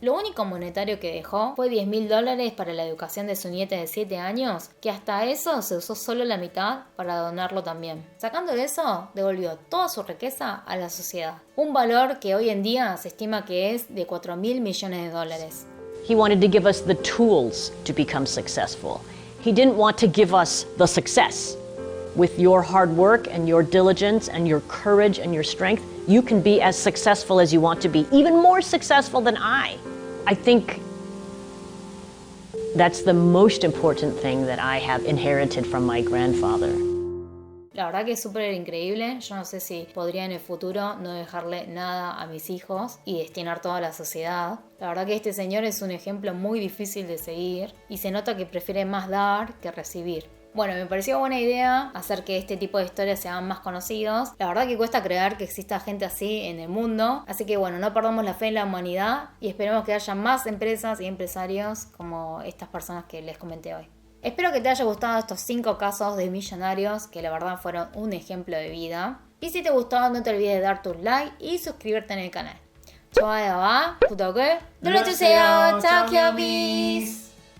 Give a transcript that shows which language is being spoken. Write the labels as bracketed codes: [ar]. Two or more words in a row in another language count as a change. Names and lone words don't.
[es] Lo único monetario que dejó fue $10.000 para la educación de su nieta de 7 años, que hasta eso se usó solo la mitad para donarlo también. Sacando de eso, devolvió toda su riqueza a la sociedad. Un valor que hoy en día se estima que es de $4.000 millones. [en] He wanted to give us the tools to become successful. He didn't want to give us the success. With your hard work and your diligence and your courage and your strength, you can be as successful as you want to be, even more successful than I think that's the most important thing that I have inherited from my grandfather. [es] La verdad que es súper increíble. Yo no sé si podría en el futuro no dejarle nada a mis hijos y destinar toda a la sociedad. La verdad que este señor es un ejemplo muy difícil de seguir y se nota que prefiere más dar que recibir. Bueno, me pareció buena idea hacer que este tipo de historias sean más conocidos. La verdad que cuesta creer que exista gente así en el mundo. Así que bueno, no perdamos la fe en la humanidad y esperemos que haya más empresas y empresarios como estas personas que les comenté hoy. Espero que te haya gustado estos 5 casos de millonarios que la verdad fueron un ejemplo de vida. Y si te gustó, no te olvides de dar tu like y suscribirte en el canal. [ko] 좋아요와 구독을 눌러주세요. [es] chao, Kiobis.